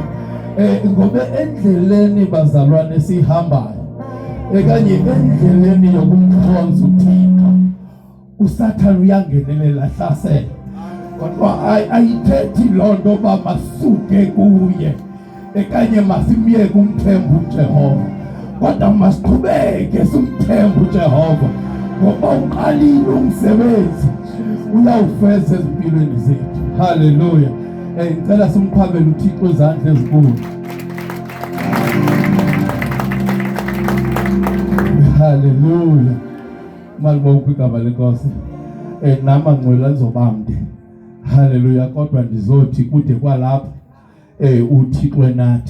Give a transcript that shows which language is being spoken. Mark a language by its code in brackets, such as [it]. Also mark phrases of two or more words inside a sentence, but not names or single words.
[xh] Ngoba endleleni bazalwane sihambayo ekanye endleleni yokumkhonza uThixo uSathane uyangenelela hlasela, kodwa ayithethi lonto ba masuke kuye ekanye masimyeke umthemba uJehova, kodwa masiqhubeke simthemba uJehova ngoba uqalile umsebenzi uyawufeza ezimpilweni zethu. Hallelujah. Ngicela simqhabele uThixo izandla ezinkulu. Hallelujah. Malibonke igama lenkosi. Nama ngcwela nizobamde. Hallelujah. Kodwa ndizothi kude kwalapha uThixo nathi.